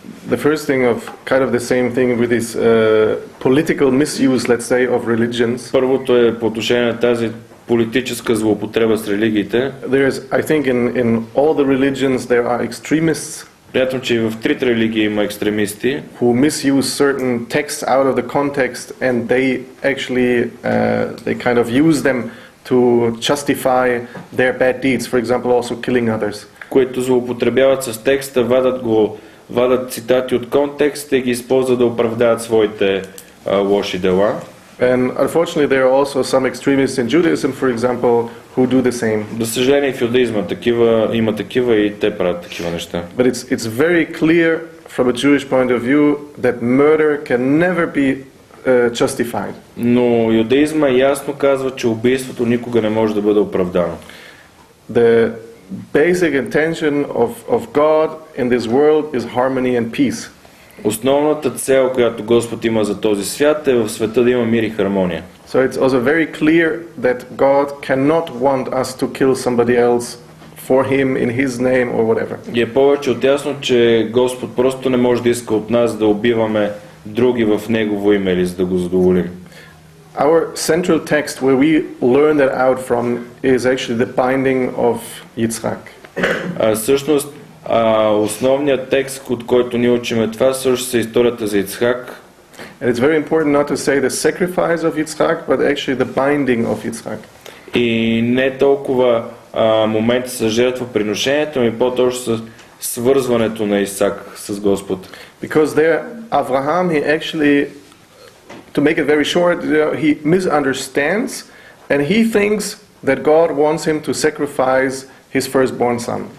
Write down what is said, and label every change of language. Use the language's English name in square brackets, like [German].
[English] The first thing of kind of the same thing with this political misuse, let's say, of religions. [Bulgarian] Първото е по отношение на тази политическа злоупотреба с религиите. [English] There is, I think, in all the religions there are extremists. [Bulgarian] Приятно, че и в трите религии има екстремисти, [English] who misuse certain texts out of the context and they actually they kind of use them to justify their bad deeds, for example also killing others. [Bulgarian] Които злоупотребяват с текста, вадат цитати от контекста и ги използват да оправдават своите лоши дела. [English] And unfortunately there are also some extremists in Judaism, for example, who do the same. [Bulgarian] За съжаление в юдаизма има такива и те правят такива неща. [English] But it's very clear from a Jewish point of view that murder can never be justified. [Bulgarian] Но юдаизма ясно казва, че убийството никога не може да бъде оправдано. [English] The basic intention of God in this world is harmony and peace. [Bulgarian] Основната цел, която Господ има за този свят, е в света да има мир и хармония. [English] So it's also very clear that God cannot want us to kill somebody else for him in his name or whatever. [Bulgarian] И е повече от ясно, че Господ просто не може да иска от нас да убиваме други в Негово име или за да го задоволим. [English] Our central text where we learn that out from is actually the binding of Yitzhak. [Bulgarian] Всъщност основният текст, от който ние учиме това, също е историята за Ицхак. [English] And it's very important not to say the sacrifice of Yitzhak, but actually the binding of Yitzhak. [Bulgarian] И не толкова момента с жертвоприношението, но и по-точно с свързването на Исак с Господ. [English] Because there, Abraham, he actually, to make it very short, he misunderstands and he thinks that God wants him to sacrifice his firstborn son.